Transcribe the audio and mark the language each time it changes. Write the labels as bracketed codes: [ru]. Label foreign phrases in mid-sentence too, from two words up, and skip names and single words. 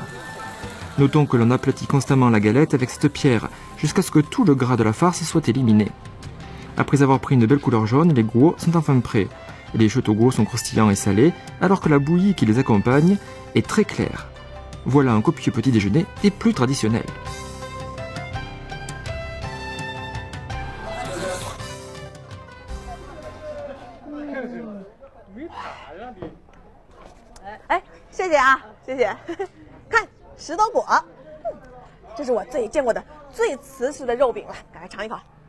[fr] Notons que l'on aplatit constamment la galette avec cette pierre, jusqu'à ce que tout le gras de la farce soit éliminé. Après avoir pris une belle couleur jaune, les guos sont enfin prêts. Les châteaux guos sont croustillants et salés, alors que la bouillie qui les accompagne est très claire. Voilà un copieux petit déjeuner des plus traditionnels. [zh] 哎，谢谢啊，谢谢。看石头果，这是我见过的最瓷实的肉饼了，赶快尝一口。